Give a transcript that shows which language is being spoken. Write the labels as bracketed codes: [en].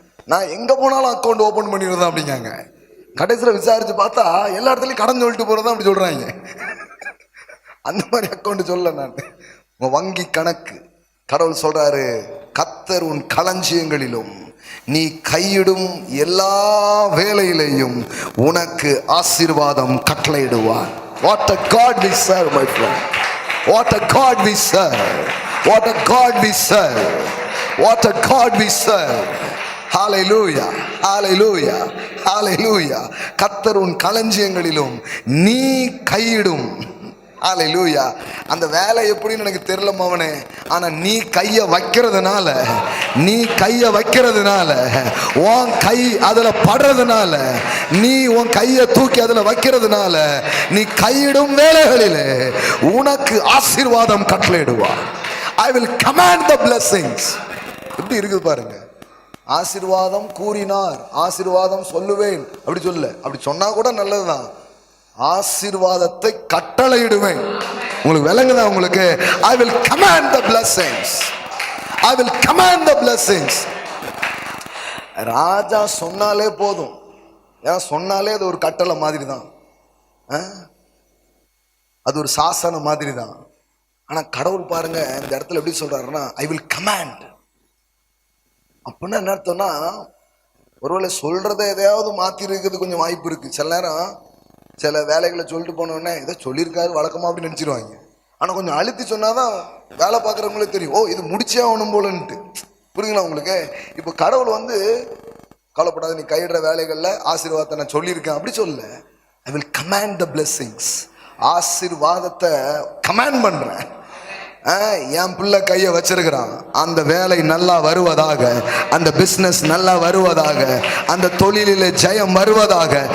[ta] நான் எங்க போனாலும் அக்கௌண்ட் ஓபன் பண்ணிடுறதா அப்படிங்காங்க. கடைசியில் விசாரிச்சு பார்த்தா எல்லா இடத்துலையும் கடன் சொல்லிட்டு போறதா அப்படி சொல்றாங்க. அந்த மாதிரி அக்கௌண்ட் சொல்ல நான் உங்க வங்கி கணக்கு. கடவுள் சொல்றாரு, கர்த்தர் உன் களஞ்சியங்களிலும் நீ கையிடும் எல்லா வேலையிலையும் உனக்கு ஆசீர்வாதம் கட்டளையிடுவார். [en] What a God we serve, my friend. What a God we serve. What a God we serve. What a God we serve. Hallelujah. Hallelujah. Hallelujah. [ta] கர்த்தர் உன் களஞ்சியங்களிலும் நீ கையிடும். ஹல்லேலூயா. அந்த வேலை எப்படின்னு எனக்கு தெரியல மவனே, ஆனா நீ கையை வைக்கிறதுனால, நீ கையை வைக்கிறதுனால, உன் கை அதுல படுறதுனால, நீ உன் கையை தூக்கி அதுல வைக்கிறதுனால, நீ கையிடும் வேலைகளிலே உனக்கு ஆசீர்வாதம் கட்டளையிடுவா. [en] I will command the blessings. [ta] எப்படி இருக்குது பாருங்க. ஆசீர்வாதம் கூறினார், ஆசீர்வாதம் சொல்லுவேன் அப்படி சொல்ல, அப்படி சொன்னா கூட நல்லதுதான். ஆசீர்வாதத்தை கட்டளையிடுவேன். உங்களுக்கு விளங்குதா? உங்களுக்கு [en] I will command the blessings. I will command the blessings. [ta] ராஜா சொன்னாலே போதும். ஏன் சொன்னாலே அது ஒரு கட்டளை மாதிரி தான், அது ஒரு சாசனம் மாதிரி தான். ஆனா கடவுள் பாருங்க இந்த இடத்துல எப்படி சொல்றாருன்னா [en] I will command. [ta] அப்படின்னா என்ன அர்த்தம்னா, ஒருவேளை சொல்றதை எதையாவது மாத்தி இருக்கிறது கொஞ்சம் வாய்ப்பு இருக்கு. சில நேரம் சில வேலைகளை சொல்லிட்டு போனோடனே இதை சொல்லியிருக்காரு வழக்கமா அப்படின்னு நினைச்சிருவாங்க. ஆனா கொஞ்சம் அழுத்தி சொன்னாதான் வேலை பார்க்குறவங்களே தெரியும், ஓ இது முடிச்சே ஆகணும் போலன்ட்டு. புரியுங்களா உங்களுக்கு? இப்போ கடவுள் கவலைப்படாத, நீ கையிடுற வேலைகள்ல ஆசீர்வாதத்தை நான் சொல்லியிருக்கேன் அப்படி சொல்ல. [en] I will command the blessings. [ta] ஆசீர்வாதத்தை கமாண்ட் பண்றேன். என் பிள்ளை கையை வச்சிருக்கிறான், அந்த வேலை நல்லா வருவதாக, அந்த பிசினஸ் நல்லா வருவதாக, அந்த தொழிலில் ஜெயம் வருவதாக.